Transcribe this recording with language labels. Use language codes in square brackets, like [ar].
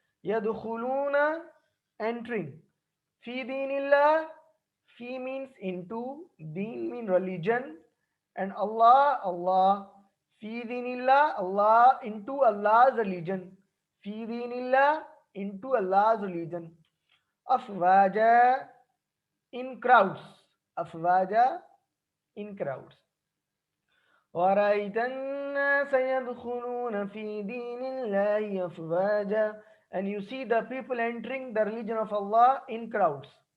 [en] يدخلون, entering. [ar] في دين الله, [en] في means into, deen means religion, and Allah. [ar] في دين الله, [en] Allah, into Allah's religion. [ar] في دين الله, [en] into Allah's religion. أفواجا, in crowds. أفواجا, in crowds. [ar] ورأيت الناس يدخلون في دين الله أفواجا, [en] and you see the people entering the religion of Allah in crowds.